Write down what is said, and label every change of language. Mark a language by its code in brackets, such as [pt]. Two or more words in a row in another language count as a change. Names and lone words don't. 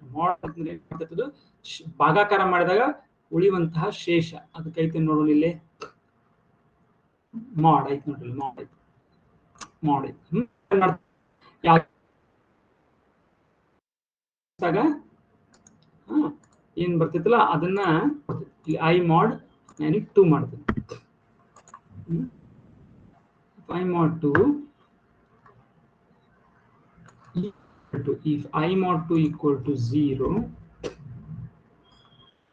[kn] ಮಾಡ್ ಅಂತಂದ್ರೆ ಭಾಗಾಕಾರ ಮಾಡಿದಾಗ ಉಳಿಯುವಂತಹ ಶೇಷ, ಅದಕ್ಕೈತೆ ನೋಡೋಣ. ಇಲ್ಲಿ ಮಾಡ್ ಐತೆ ನೋಡ್ರಿ, ಮಾಡ್ ಐತೆ. ಏನ್ ಬರ್ತೈತಲ್ಲ ಅದನ್ನ ಇಲ್ಲಿ [en] i mod 2 [kn] ಮಾಡ್ತೀನಿ. [en] i mod 2 if i mod 2 = 0,